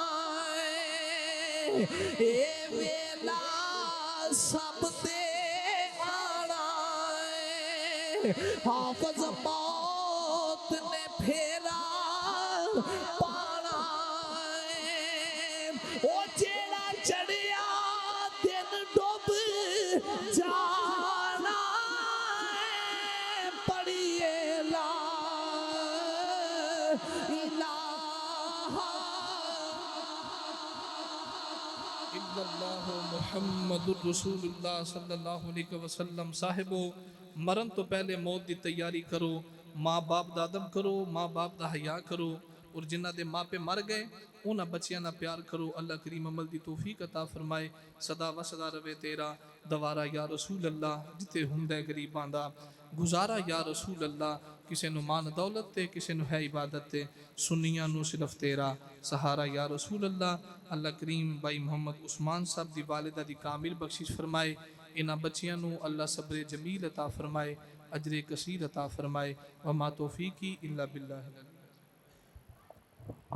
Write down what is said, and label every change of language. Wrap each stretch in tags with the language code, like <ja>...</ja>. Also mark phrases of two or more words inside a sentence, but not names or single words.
<pa>ہے اے ویلا سب تے آنا ہے حافظ موت نے پھیرا پانا ہے او جیڑا چڑھیا دن ڈب جانا ہے پڑھیے</pa> <ar>لا إله إلا الله محمد رسول الله صلى الله عليه وسلم</ar> <ur>صاحبو مرن تو پہلے موت کی تیاری کرو ماں باپ کا ادب کرو ماں باپ کا حیا کرو اور جنہوں کے ماپے مر گئے انہوں نے بچوں کا پیار کرو اللہ کریم عمل کی توفیق عطا فرمائے</ur> <pa>سدا وسدا روے تیرا دوارا یا رسول اللہ جتے ہندا غریباں دا گزارا یا رسول اللہ کسی نوں مان دولت تے کسی نوں ہے عبادت تے سنیاں نوں صرف تیرا سہارا یا رسول اللہ</pa> <ur>اللہ کریم بھائی محمد عثمان صاحب کی والدہ کی کامل بخشش فرمائے</ur> <pa>انہاں بچیاں نوں اللہ صبرِ جمیل عطا فرمائے اجرِ کثیر عطا فرمائے</pa> <ar>وما توفيقي إلا بالله.</ar>